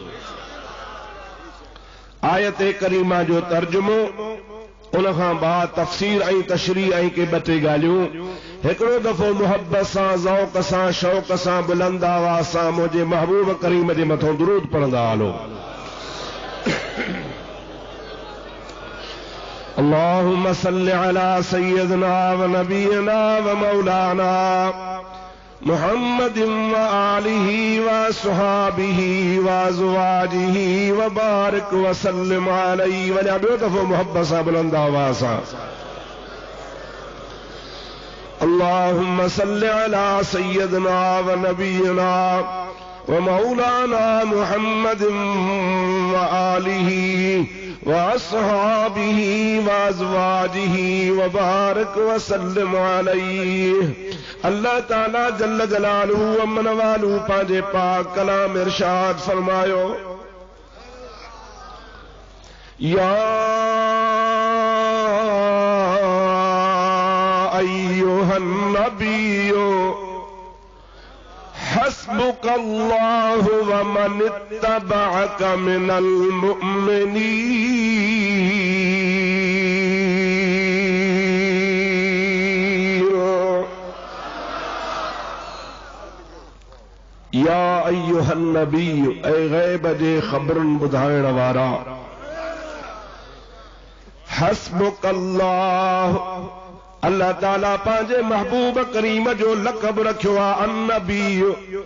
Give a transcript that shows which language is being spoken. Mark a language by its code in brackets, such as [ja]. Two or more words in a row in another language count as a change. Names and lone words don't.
[sd] आयत करीमा जो तर्जुमो उन खां बाद तफ़सीर ऐं तशरीह ऐं के ॿ टे ॻाल्हियूं हिकड़ो दफ़ो मुहब्बत सां ज़ौक़ सां शौक़ सां बुलंद आवाज़ सां मुझे महबूब करीम जे मथों दुरूद पढ़ंदा हलो। [ar] اللهم صل على سيدنا ونبينا ومولانا محمد وآله وصحبه وأزواجه وبارك وسلم عليه. [sd] वञा ॿियो दफ़ो मुहब्बत सां बुलंद आवाज़ सां [ar] اللهم صل على سيدنا ونبينا ومولانا محمد وآله وأصحابه وأزواجه وبارك وسلم عليه. الله تعالى جل جلاله [sd] व मन वालू पांजे पाक कलाम इरशाद फरमायो, [ar] يا أيها النبي حسبك الله ومن اتبعك من المؤمنين. يا أيها النبي, [sd] ऐ गैब जे खबरन बुधाइण वारा, हस्बुकल्लाह, अल्लाह ताला पांजे महबूब करीम जो लक़ब रखियो आहे अन्नबी।